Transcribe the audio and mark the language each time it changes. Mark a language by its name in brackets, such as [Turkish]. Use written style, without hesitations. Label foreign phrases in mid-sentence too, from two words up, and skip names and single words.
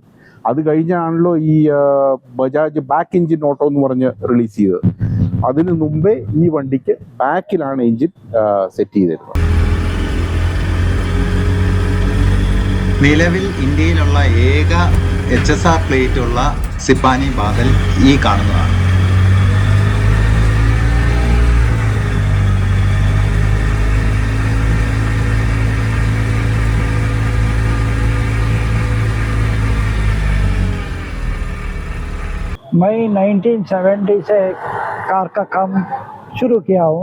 [Malayalam] അത് കഴിഞ്ഞാണല്ലോ ഈ ബജാജ് [English] back engine auto [Malayalam] എന്ന് പറഞ്ഞ് റിലീസ് ചെയ്തത്. അതിനു മുമ്പേ ഈ വണ്ടിക്ക് ബാക്കിലാണ് എൻജിൻ സെറ്റ് ചെയ്തിരുന്നത്. നിലവിൽ ഇന്ത്യയിലുള്ള ഏക HSR പ്ലേറ്റ് ഉള്ള സിപ്പാനി ബാദൽ ഈ കാണുന്നതാണ്. [Hindi] मैं 1970 से कार का काम शुरू किया हूँ.